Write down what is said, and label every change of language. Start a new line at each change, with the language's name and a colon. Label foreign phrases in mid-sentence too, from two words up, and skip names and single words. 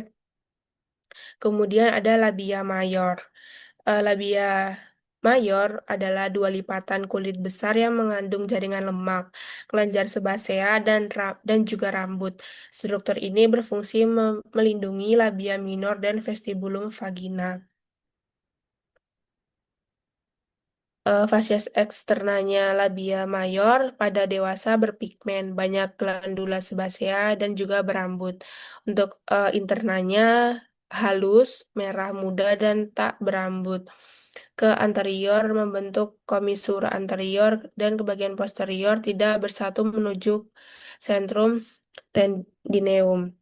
Indonesian: Kemudian ada labia mayor. Labia mayor adalah dua lipatan kulit besar yang mengandung jaringan lemak, kelenjar sebasea, dan juga rambut. Struktur ini berfungsi melindungi labia minor dan vestibulum vagina. Fasies eksternanya labia mayor pada dewasa berpigmen, banyak glandula sebasea, dan juga berambut. Untuk internanya halus, merah muda, dan tak berambut. Ke anterior membentuk komisura anterior dan ke bagian posterior tidak bersatu menuju sentrum tendineum.